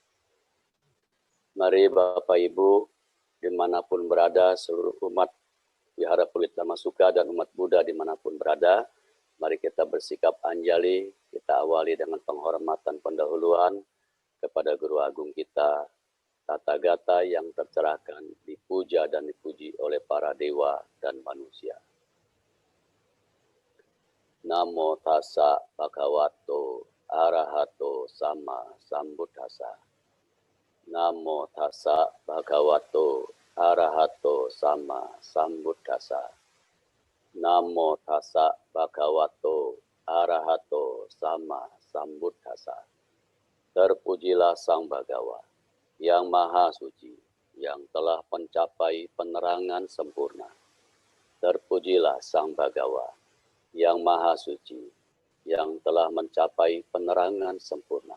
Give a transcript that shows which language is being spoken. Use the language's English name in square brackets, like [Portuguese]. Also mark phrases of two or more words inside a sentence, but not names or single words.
[Indonesian] Mari Bapak Ibu, dimanapun berada, seluruh umat Wihara Pluit Dharma Suka dan umat Buddha dimanapun berada, mari kita bersikap anjali, kita awali dengan penghormatan pendahuluan kepada Guru Agung kita, Tathagata yang tercerahkan, dipuja dan dipuji oleh para dewa dan manusia. [Pali] Namo tassa bhagavato arahato sama sambuddhassa. Namo tassa bhagavato arahato sama sambuddhassa. Namo tassa bhagavato arahato sama sambuddhassa. [Indonesian] Terpujilah Sang Bagawa yang Maha Suci, yang telah mencapai penerangan sempurna. Terpujilah Sang Bagawa yang Maha Suci, yang telah mencapai penerangan sempurna.